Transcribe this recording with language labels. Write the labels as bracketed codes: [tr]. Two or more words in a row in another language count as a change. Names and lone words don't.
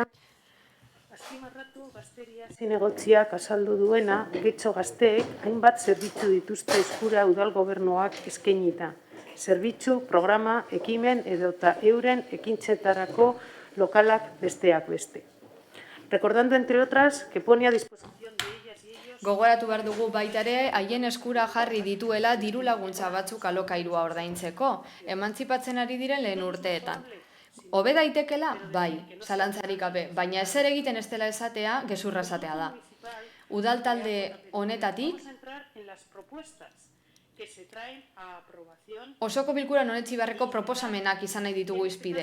[eu] Azpimarratu gazteria zinegotziak azaldu duena, getxo gazteek hainbat zerbitzu dituzte eskura udal gobernuak eskainita. Zerbitzu, programa, ekimen edota euren ekintzetarako lokalak besteak beste. [es] Recordando, entre otras, que pone a disposición de ellas y ellos... [eu] Gogoratu behar dugu baita ere, haien eskura jarri dituela diru laguntza batzuk alokairua ordaintzeko, emantzipatzen ari diren lehen urteetan. Hobe daitekela, bai, zalantzarik gabe, baina ezer egiten ez dela esatea, gezurra esatea da. Udal talde honetatik, osoko bilkuran honetzi beharreko proposamenak izan nahi ditugu izpide.